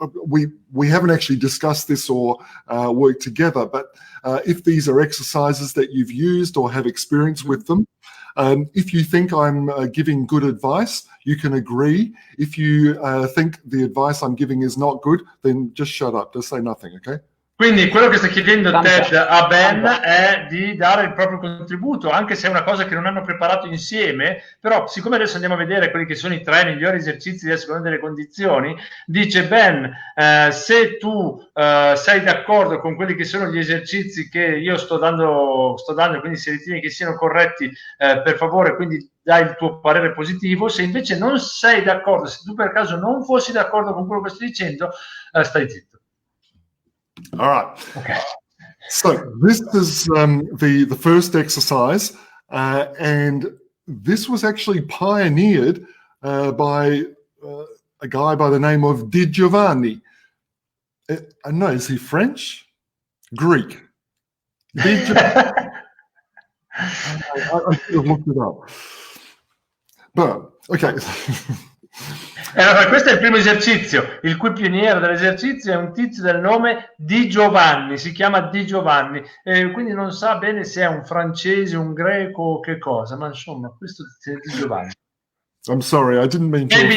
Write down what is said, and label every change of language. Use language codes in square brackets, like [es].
[en] We haven't actually discussed this or worked together, but if these are exercises that you've used or have experience with them, if you think I'm giving good advice, you can agree. If you think the advice I'm giving is not good, then just shut up, just say nothing, okay? [it] Quindi quello che sta chiedendo Ted a Ben è di dare il proprio contributo, anche se è una cosa che non hanno preparato insieme, però siccome adesso andiamo a vedere quelli che sono i 3 migliori esercizi a seconda delle condizioni, dice Ben, se tu sei d'accordo con quelli che sono gli esercizi che io sto dando, quindi se ritieni che siano corretti, per favore, quindi dai il tuo parere positivo. Se invece non sei d'accordo, se tu per caso non fossi d'accordo con quello che stai dicendo, stai zitto. [en] All right. Okay. So this is the first exercise, and this was actually pioneered by a guy by the name of Di Giovanni. I know, is he French? Greek? Di Giovanni. I should have looked it up. But, okay. [it] Allora, questo è il primo esercizio, il cui pioniere dell'esercizio è un tizio del nome Di Giovanni, si chiama Di Giovanni, quindi non sa bene se è un francese, un greco o che cosa, ma insomma, questo è Di Giovanni. [en] I'm sorry, I didn't mean to...